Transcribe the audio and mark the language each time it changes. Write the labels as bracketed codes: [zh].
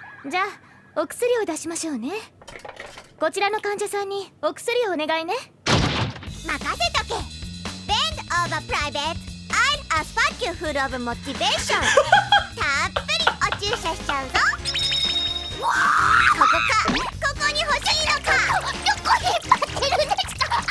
[ja] じゃあ、お薬を出しましょうね。こちらの患者さんにお薬をお願いね。任せとけ。 [en] Bend over private. I'll fuck you full of motivation. [ja] たっぷりお注射しちゃうぞ。ここか、ここに欲しいのか。どこ引っ張ってるんですか。